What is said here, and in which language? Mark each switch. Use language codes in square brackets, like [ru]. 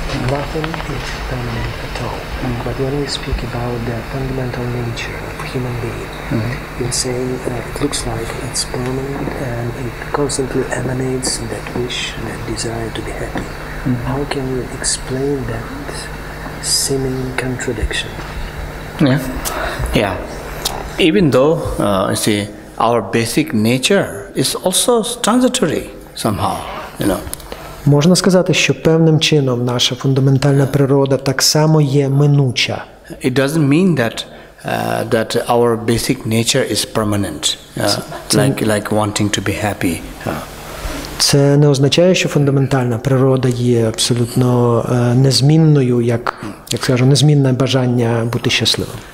[en] Nothing is permanent at all. But when we speak about the fundamental nature of human being, you're saying it looks like it's permanent and it constantly emanates that wish, that desire to be happy. How can you explain that seeming contradiction? Yeah. Even though, you see, our basic nature is also transitory somehow, you know. [uk] Можна сказати, що певним чином наша фундаментальна природа так само є минуча. [en] It doesn't mean that our basic nature is permanent, like wanting to be happy. [uk] Це не означає, що фундаментальна природа є абсолютно незмінною, як скажу, незмінне бажання бути щасливим.